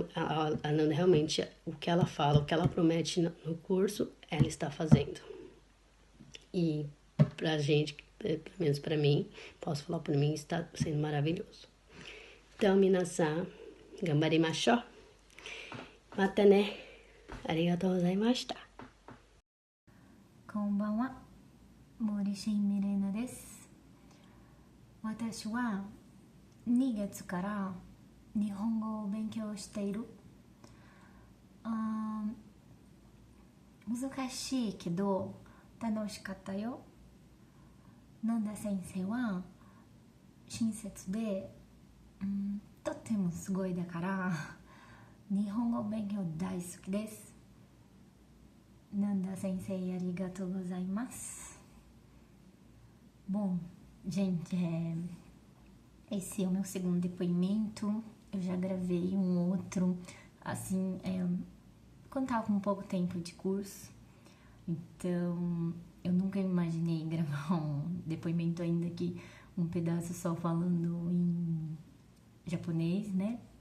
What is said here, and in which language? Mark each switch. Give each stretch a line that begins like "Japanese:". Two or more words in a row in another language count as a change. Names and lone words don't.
Portuguese: A Nanda realmente, o que ela fala, o que ela promete no curso, ela está fazendo. E pra gente, pelo menos pra mim, posso falar por mim, está sendo maravilhoso.
Japanese: Então, 皆さん、頑張りましょう. またね. ありがとうございました. こんばんは、森新ミレナです。私は2月から日本語を勉強している。難しいけど楽しかったよ。ナンダ先生は親切で、とってもすごいだから日本語勉強大好きです。 Nanda 先生、ありがとうございます.
Portuguese: Bom, gente, esse é o meu segundo depoimento. Eu já gravei um outro, assim, quando tava com pouco tempo de curso. Então, eu nunca imaginei gravar um depoimento ainda que um pedaço só falando em japonês, né?